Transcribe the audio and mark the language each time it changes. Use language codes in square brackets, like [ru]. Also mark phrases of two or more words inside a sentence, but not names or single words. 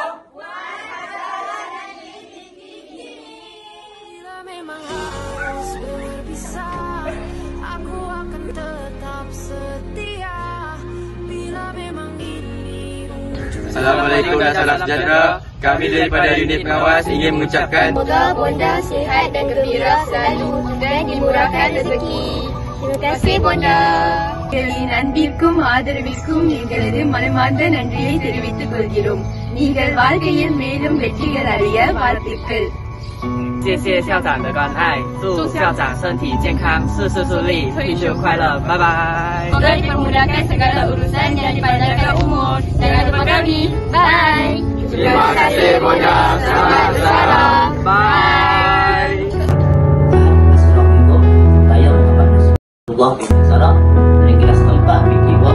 [ms] Bila memang harus berpisah, aku akan tetap setia. Assalamualaikum dan salam sejahtera. Kami daripada unit pengawas ingin mengucapkan semoga Bonda sihat dan gembira selalu dan dimurahkan rezeki. Terima kasih Bonda. [ta] அன்பிற்கும் ஆதரவிற்கும் எங்களது மனமார்ந்த நன்றியை தெரிவித்துக் கொள்கிறோம். நீங்கள் வாழ்க்கையில் மேலும் வெற்றிகள் அடைய வாழ்த்துக்கள். [zh] 谢谢校长的关爱，祝校长身体健康，事事顺利，退休快乐，拜拜。 [ms] Semoga dipermudahkan segala urusan yang dipanjangkan umur. Jangan lupa kami. Bye. Terima kasih Bonda. Selamat bersara. Bye. Assalamualaikum. Saya Muhammad Rasulullah bin Sarah dari kelas 4 Fikih Wah.